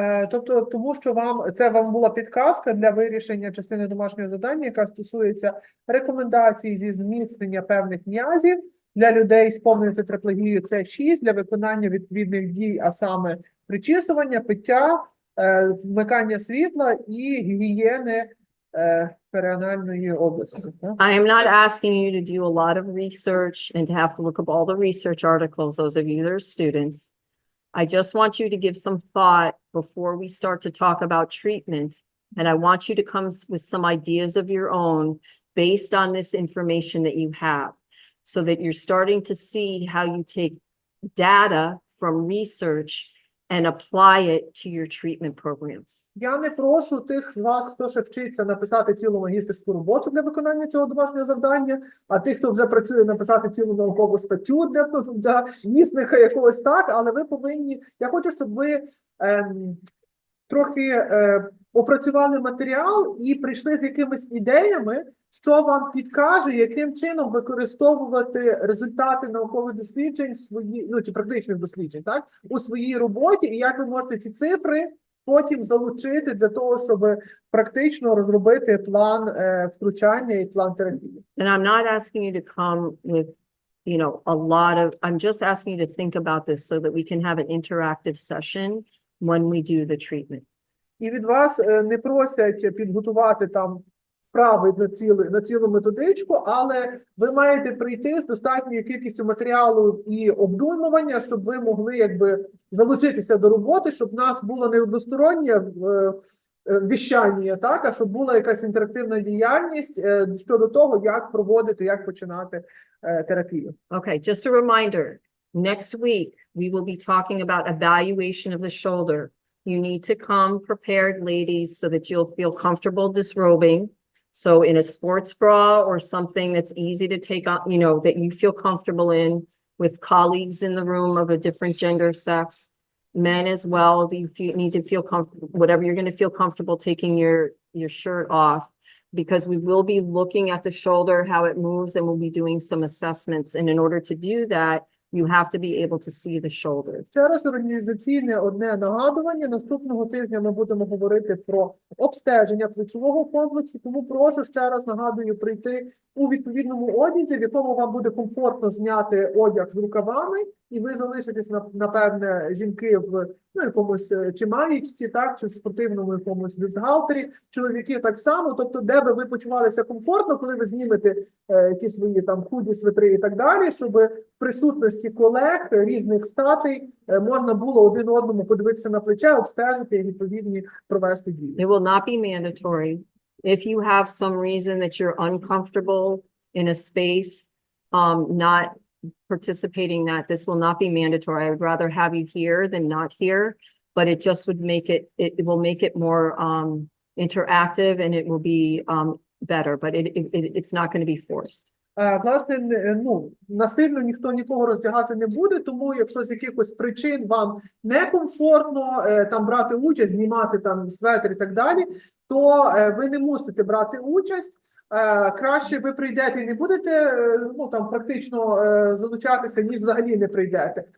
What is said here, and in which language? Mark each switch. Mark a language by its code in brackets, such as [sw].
[uk] Тобто, тому що вам була підказка для вирішення частини домашнього завдання, яка стосується рекомендацій зі зміцнення певних м'язів для людей з повною тетраплегією С6 для виконання відповідних дій, а саме причісування, пиття, вмикання світла і гігієни періанальної області. [en] I am not asking you to do a lot of research and to have to look up all the research articles, those of you that are students. I just want you to give some thought before we start to talk about treatment. And I want you to come with some ideas of your own based on this information that you have, so that you're starting to see how you take data from research and apply it to your treatment programs. [uk] Я не прошу тих з вас, хто ще вчиться, написати цілу магістерську роботу для виконання цього домашнього завдання, а тих, хто вже працює, написати цілу наукову статтю для вісника якогось так, але ви повинні, я хочу, щоб ви трохи опрацювали матеріал і прийшли з якимись ідеями, що вам підкаже, яким чином використовувати результати наукових досліджень в своїй, чи практичних досліджень, так, у своїй роботі, і як ви можете ці цифри потім залучити для того, щоб практично розробити план втручання і план терапії. [en] And I'm not asking you to come with, a lot of, I'm just asking you to think about this so that we can have an interactive session when we do the treatment. [uk] І від вас не просять підготувати там вправи на цілу методичку, але ви маєте прийти з достатньою кількістю матеріалу і обдумування, щоб ви могли залучитися до роботи, щоб в нас було не одностороннє віщання, так, а щоб була якась інтерактивна діяльність щодо того, як проводити, як починати терапію. [en] Okay, just a reminder, next week, we will be talking about evaluation of the shoulder. You need to come prepared, ladies, so that you'll feel comfortable disrobing. So in a sports bra or something that's easy to take on, that you feel comfortable in, with colleagues in the room of a different gender, sex, men as well, you need to feel comfortable, whatever you're going to feel comfortable taking your shirt off, because we will be looking at the shoulder, how it moves, and we'll be doing some assessments. And in order to do that, you have to be able to see the shoulders. [uk] Ще раз організаційне одне нагадування. Наступного тижня ми будемо говорити про обстеження плечового комплексу, тому прошу ще раз нагадую прийти у відповідному одязі, в якому вам буде комфортно зняти одяг з рукавами, і ви залишитесь, напевне, жінки в якомусь чи маєчці, так, чи в спортивному якомусь бюстгальтері, чоловіки так само, тобто де би ви почувалися комфортно, коли ви знімете ті свої там худі, свитри і так далі, щоб в присутності колег різних статей можна було один одному подивитися на плече, обстежити і відповідні провести дії. [en] It will not be mandatory. If you have some reason that you're uncomfortable in a space, not participating that, this will not be mandatory. I would rather have you here than not here, but it just would make it will make it more interactive, and it will be better, but it's not going to be forced. [uk] Власне, насильно ніхто нікого роздягати не буде, тому якщо з якихось причин вам некомфортно там брати участь, знімати там светр і так далі, то ви не мусите брати участь. Краще ви прийдете і не будете там практично залучатися, ніж взагалі не прийдете.